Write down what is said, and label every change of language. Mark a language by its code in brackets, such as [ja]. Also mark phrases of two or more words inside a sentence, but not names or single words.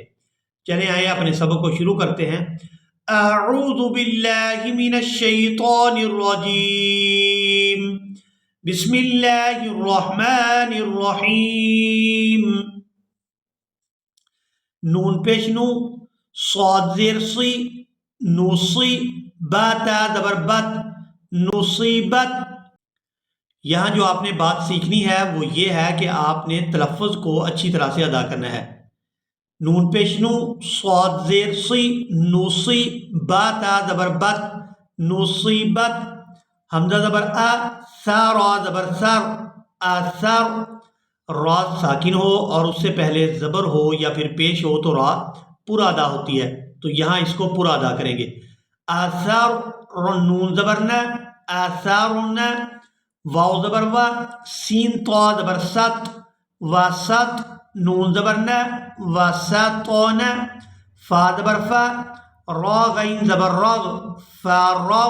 [ur] چلیں آئیں اپنے سبق کو شروع کرتے ہیں۔ [ar] اعوذ باللہ من الشیطان الرجیم، بسم اللہ الرحمن الرحیم۔ [ur] نون پیش نو، صاد زیر سی، نوصی، با تا زبر بت، نصیبت۔ یہاں جو آپ نے بات سیکھنی ہے وہ یہ ہے کہ آپ نے تلفظ کو اچھی طرح سے ادا کرنا ہے۔ نون پیش نو، صاد زیر سی، نوصی، با تا زبر بت، نصیبت۔ حمزہ زبر ا، سا را زبر سر، اثر۔ را ساکن ہو اور اس سے پہلے زبر ہو یا پھر پیش ہو تو را پورا ادا ہوتی ہے، تو یہاں اس کو پورا ادا کریں گے۔ اثر، نون زبر ن، اثرن۔ واو زبر و، سین طا زبر ست، وسط۔ نون زبر ن، وسطن۔ فا زبر فا، را غین زبر رغ، فرغ۔